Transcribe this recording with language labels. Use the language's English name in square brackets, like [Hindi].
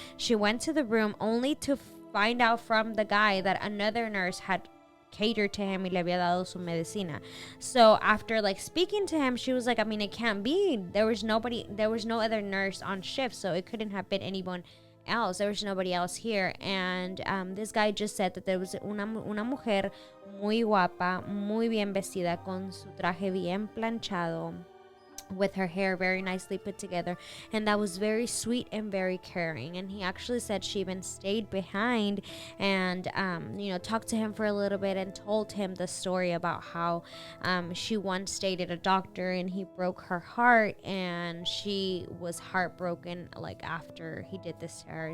[English] She went to the room only to find out from the guy that another nurse had catered to him [Spanish] y le había dado su medicina. [English] So after like speaking to him, she was like, I mean, it can't be. There was no other nurse on shift, so it couldn't have been anyone else. There was nobody else here. And this guy just said that there was [Spanish] una mujer muy guapa, muy bien vestida, con su traje bien planchado, [English] with her hair very nicely put together, and that was very sweet and very caring. And he actually said she even stayed behind and talked to him for a little bit and told him the story about how she once dated a doctor and he broke her heart, and she was heartbroken like after he did this to her.